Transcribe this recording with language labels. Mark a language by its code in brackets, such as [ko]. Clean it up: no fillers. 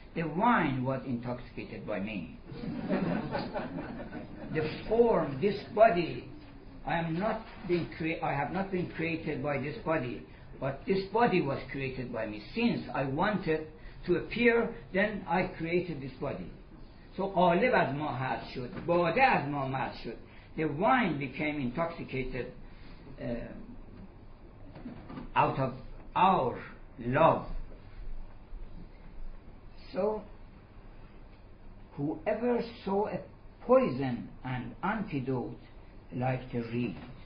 [en] The wine was intoxicated by me. The form, this body, I have not been created by this body, but this body was created by me. Since I wanted to appear, then I created this body. [fa] So قالب از ما هست شد، باده از ما مست شد. [en] The wine became intoxicated out of our love. So whoever saw a poison and antidote like the reed.